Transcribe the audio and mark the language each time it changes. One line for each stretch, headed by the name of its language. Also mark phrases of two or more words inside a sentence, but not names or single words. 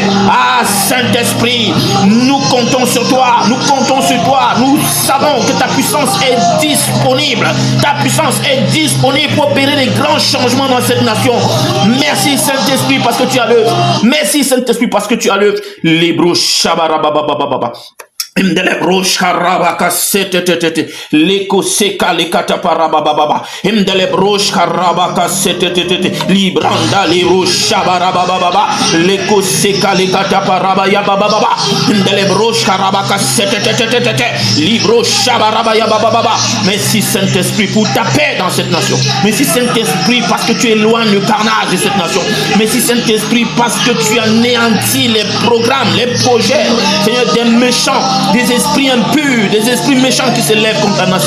French: Ah, Saint-Esprit, nous comptons sur toi, nous savons que ta puissance est disponible, pour opérer des grands changements dans cette nation. Merci Saint-Esprit parce que tu as l'œuvre. Les broches shabarababababa. Imdele brosh karabaka setetete leko seka lekata parabababa imdele brosh karabaka setetete libranda lero shabarabababa leko seka lekata parabaya bababa imdele brosh karabaka setetete libro shabarabaya bababa. Merci Saint-Esprit pour ta paix dans cette nation. Merci Saint-Esprit parce que tu éloignes le carnage de cette nation. Merci Saint-Esprit parce que tu anéantis les programmes, les projets, Seigneur, des méchants des esprits impurs, des esprits méchants qui se lèvent contre la nation.